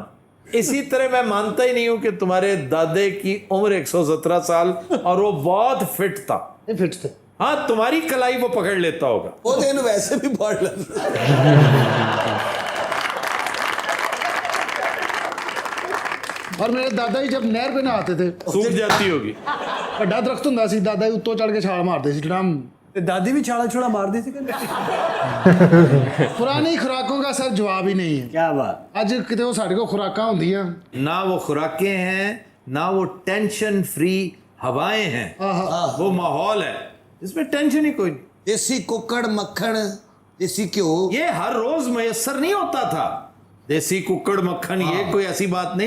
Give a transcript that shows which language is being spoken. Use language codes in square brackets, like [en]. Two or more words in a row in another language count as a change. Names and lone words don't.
[ur] اسی طرح میں مانتا ہی نہیں ہوں کہ تمہارے دادے کی عمر 117 سال اور وہ بہت فٹ تھا. فٹ تھے. ہاں تمہاری کلائی وہ پکڑ لیتا ہوگا. وہ دن ویسے بھی پڑھ لیتا. اور میرے دادا جی جب نہر پہ نہاتے تھے سوکھ جاتی ہوگی. [pa] ਵੱਡਾ ਦਰਖਤ ਹੁੰਦਾ ਸੀ, ਦਾਦਾ ਜੀ ਉੱਤੋਂ ਚੜ ਕੇ ਛਾਲ ਮਾਰਦੇ ਸੀ ਟੜਾਮ. ਤੇ ਦਾਦੀ ਵੀ ਛਾਲਾ ਛੁਲਾ ਮਾਰਦੀ ਸੀ ਕਿ ਪੁਰਾਣੀ ਖੁਰਾਕੋਂ ਦਾ ਸਰ ਜਵਾਬ ਹੀ ਨਹੀਂ ਹੈ. [ur] کیا بات. [pa] ਅੱਜ ਕਿਤੇ ਉਹ ਸਾਡੇ ਕੋਲ ਖੁਰਾਕਾਂ ਹੁੰਦੀਆਂ [ur] نہ وہ خوراکیں ہیں نہ وہ ٹینشن فری ہوائیں ہیں. وہ ماحول ہے جس میں ٹینشن ہی کوئی نہیں. دیسی ککڑ مکھن دیسی گھیو یہ ہر روز میسر نہیں ہوتا تھا. دیسی ککڑ مکھن یہ کوئی ایسی بات نہیں.